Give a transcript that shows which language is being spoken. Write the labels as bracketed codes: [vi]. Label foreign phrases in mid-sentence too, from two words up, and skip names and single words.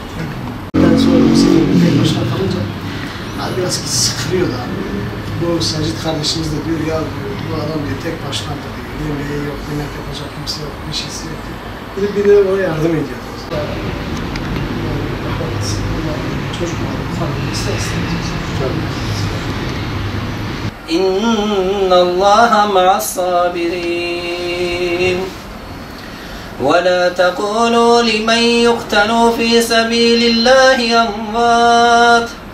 [tr] Ondan sonra bizim tek başına kalınca biraz sıkılıyor da. Bu Sacit kardeşimiz de diyor ya bu adam diyor tek başına da diyor. Yemeği yok, yemek yapacak kimse yok, bir şeysi yok diyor. Bir de ona yardım ediyor. Çocuklar, kardeşimiz isterseniz. [ar] إن الله مع الصابرين ولا تقولوا لمن يقتل في سبيل الله أموات